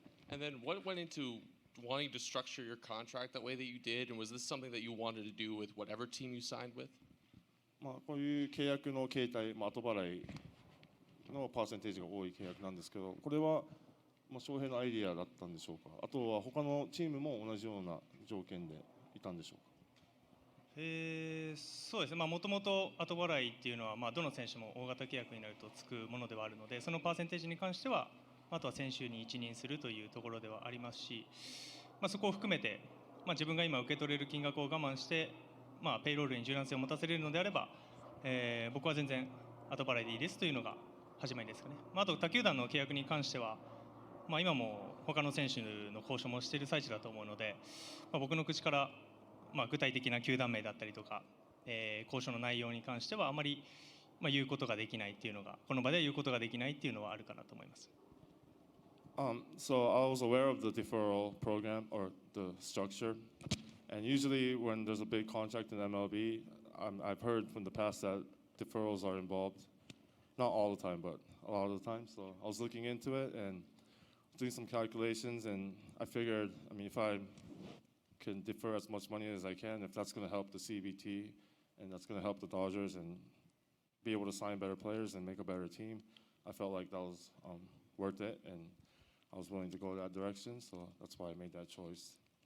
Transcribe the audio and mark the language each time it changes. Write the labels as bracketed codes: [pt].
[en] And then what went into wanting to structure your contract that way that you did? And was this something that you wanted to do with whatever team you signed with? [ja] こういう契約の形態、後払いのパーセンテージが多い契約なんですけど、これは翔平のアイディアだったんでしょうか。あとは他のチームも同じような条件でいたんでしょうか。そうですね、もともと後払いっていうのは、どの選手も大型契約になるとつくものではあるので、そのパーセンテージに関しては、あとは選手に一任するというところではありますし、そこを含めて、自分が今受け取れる金額を我慢して、ペイロールに柔軟性を持たせれるのであれば、僕は全然後払いでいいですというのが始まりですかね。あと他球団の契約に関しては、今も他の選手の交渉もしている最中だと思うので、僕の口から、具体的な球団名だったりとか、交渉の内容に関してはあまり、言うことができないっていうのが、この場では言うことができないっていうのはあるかなと思います。 [en] So I was aware of the deferral program or the structure, and usually when there's a big contract in MLB, I've heard from the past that deferrals are involved. Not all the time, but a lot of the time. So I was looking into it and doing some calculations, and I figured, if I can defer as much money as I can, if that's going to help the CBT and that's going to help the Dodgers and be able to sign better players and make a better team, I felt like that was worth it, and I was willing to go that direction, so that's why I made that choice.